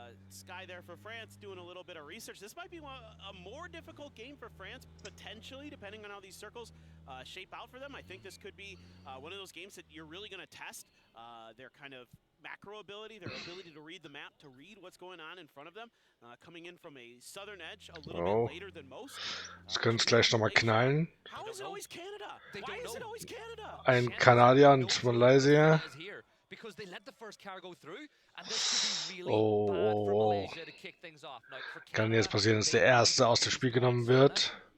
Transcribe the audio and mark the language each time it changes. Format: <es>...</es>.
<en>Sky there for France doing a little bit of research. This might be a more difficult game for France, potentially, depending on how these circles shape out for them. I think this could be one of those games that you're really going to test their kind of macro ability, their ability to read the map, to read what's going on in front of them. Coming in from a southern edge a little bit later than most.</en> <de>Das könnte es gleich nochmal knallen.</de> <en>How is it always Canada? Why is it always Canada?</en> <de>Ein Kanadier und Malaysia.</de> <en>Because they let the first car go through, and this could be really bad for Malaysia to kick things off. Now, for</en> <de>Kann jetzt passieren, dass der Erste aus dem Spiel genommen wird.</de>